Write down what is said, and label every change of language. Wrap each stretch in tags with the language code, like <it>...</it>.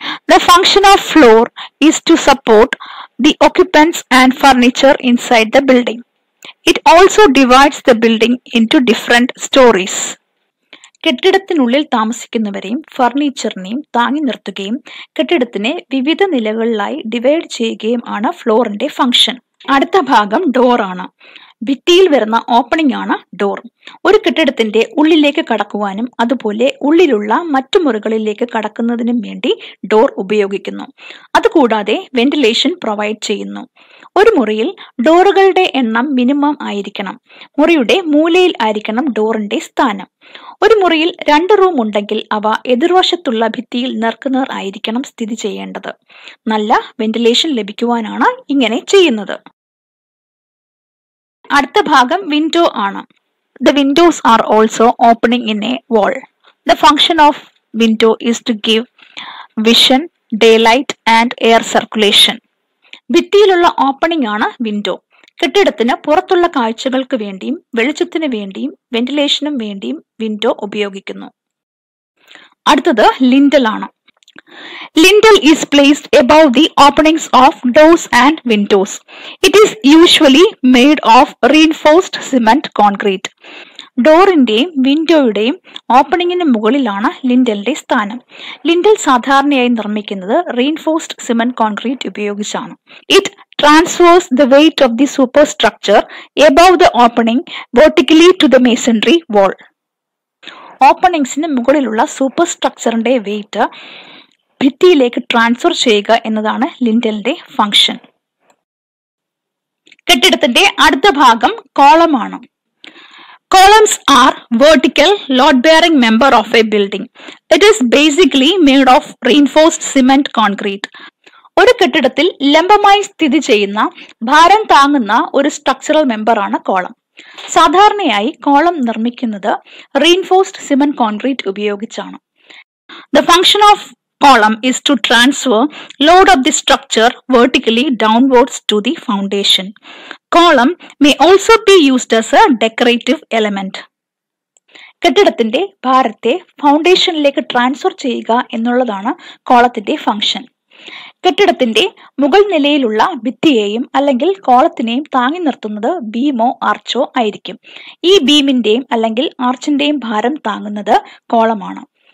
<en>The function of floor is to support the occupants and furniture inside the building. It also divides the building into different stories.</en> <ml>കെട്ടിടത്തിനുള്ളിൽ താമസിക്കുന്നവരെയും ഫർണിച്ചറിനെയും താങ്ങി നിർത്തുകയും കെട്ടിടത്തിനെ വിവിധ നിലകളിലായി divide ചെയ്യുകയും ആണ് ഫ്ലോറിന്റെ function. അടുത്ത ഭാഗം door ആണ്. ഭിത്തിയിൽ വരുന്ന ഓപ്പണിംഗ് ആണ് ഡോർ. ഒരു കെട്ടിടത്തിന്റെ ഉള്ളിലേക്ക് കടക്കുവാനും അതുപോലെ ഉള്ളിലുള്ള മറ്റു മുറികളിലേക്ക് കടക്കുന്നതിനും വേണ്ടി ഡോർ ഉപയോഗിക്കുന്നു. അതുകൂടാതെ വെന്റിലേഷൻ പ്രൊവൈഡ് ചെയ്യുന്നു. ഒരു മുറിയിൽ ഡോറുകളുടെ എണ്ണം മിനിമം ആയിരിക്കണം. മുറിയുടെ മൂലയിൽ ആയിരിക്കണം ഡോറിന്റെ സ്ഥാനം. ഒരു മുറിയിൽ 2 റൂം ഉണ്ടെങ്കിൽ അവ എതിർവശത്തുള്ള ഭിത്തിയിൽ നേർക്കുനേർ ആയിരിക്കണം സ്ഥിതി ചെയ്യേണ്ടത്. നല്ല വെന്റിലേഷൻ ലഭിക്കുവാനാണ് ഇങ്ങനെ ചെയ്യുന്നത്. അടുത്ത ഭാഗം വിൻഡോ ആണ്.</ml> <en>The windows are also opening in a wall. The function of window is to give vision, daylight and air circulation.</en> <ml>ഭിത്തിയിലുള്ള opening ആണ് വിൻഡോ. കെട്ടിടത്തിന് പുറത്തുള്ള കാഴ്ചകൾക്ക് വേണ്ടിയും വെളിച്ചത്തിന് വേണ്ടിയും വെന്റിലേഷനും വേണ്ടിയും വിൻഡോ ഉപയോഗിക്കുന്നു. അടുത്തത് ലിൻഡൽ ആണ്.</ml> <en>Lintel is placed above the openings of doors and windows. It is usually made of reinforced cement concrete.</en> <ml>ഡോറിന്റെയും വിൻഡോയുടെയും ഓപ്പണിങ്ങിന് മുകളിലാണ് ലിൻഡലിന്റെ സ്ഥാനം. ലിൻഡൽ സാധാരണയായി നിർമ്മിക്കുന്നത് റീൻഫോഴ്സ്ഡ് സിമന്റ് കോൺക്രീറ്റ് ഉപയോഗിച്ചാണ്.</ml> <en>It transfers the weight of the superstructure above the opening vertically to the masonry wall.</en> <ml>ഓപ്പണിങ്സിന് മുകളിലുള്ള super സ്ട്രക്ചറിന്റെ wait ഭിത്തിയിലേക്ക് transfer ചെയ്യുക എന്നതാണ് ലിൻഡലിന്റെ function. കെട്ടിടത്തിന്റെ അടുത്ത ഭാഗം കോളമാണ്.</ml> <en>Columns are vertical load-bearing member of a building. It is basically made of reinforced cement concrete.</en> <ml>ഒരു കെട്ടിടത്തിൽ ലംബമായി സ്ഥിതി ചെയ്യുന്ന ഭാരം താങ്ങുന്ന ഒരു സ്ട്രക്ചറൽ മെമ്പറാണ് കോളം. സാധാരണയായി കോളം നിർമ്മിക്കുന്നത് റീൻഫോഴ്സ്ഡ് സിമന്റ് കോൺക്രീറ്റ് ഉപയോഗിച്ചാണ്.</ml> <en>The function of column is to transfer load of the structure vertically downwards to the foundation. Column may also be used as a decorative element.</en> <ml>കെട്ടിടത്തിന്റെ ഭാരത്തെ ഫൗണ്ടേഷനിലേക്ക് transfer ചെയ്യുക എന്നുള്ളതാണ് കോളത്തിന്റെ function. കെട്ടിടത്തിന്റെ മുകൾ നിലയിലുള്ള ഭിത്തിയെയും അല്ലെങ്കിൽ കോളത്തിനെയും താങ്ങി നിർത്തുന്നത് ബീമോ ആർച്ചോ ആയിരിക്കും. ഈ ബീമിന്റെയും അല്ലെങ്കിൽ ആർച്ചിന്റെയും ഭാരം താങ്ങുന്നത് കോളമാണ്.</ml>